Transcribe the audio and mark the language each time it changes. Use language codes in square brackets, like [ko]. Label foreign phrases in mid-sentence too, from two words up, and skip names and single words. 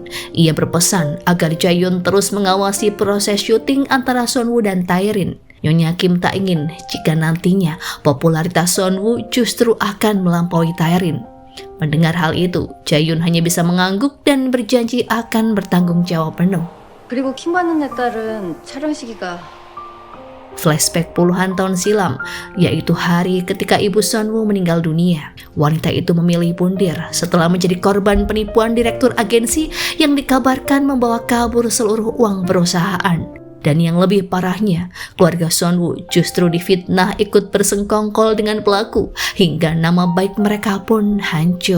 [id] Ia berpesan agar Jaehyun terus mengawasi proses syuting antara Sunwoo dan Taerin. Nyonya Kim tak ingin jika nantinya popularitas Sunwoo justru akan melampaui Taerin. Mendengar hal itu, Jaehyun hanya bisa mengangguk dan berjanji akan bertanggung jawab penuh. [ko] 그리고 킴받는 내 딸은 촬영 시기가 [id] Flashback puluhan tahun silam, yaitu hari ketika ibu Sunwoo meninggal dunia. Wanita itu memilih bundir setelah menjadi korban penipuan direktur agensi yang dikabarkan membawa kabur seluruh uang perusahaan. Dan yang lebih parahnya, keluarga Sunwoo justru difitnah ikut bersengkongkol dengan pelaku, hingga nama baik mereka pun hancur.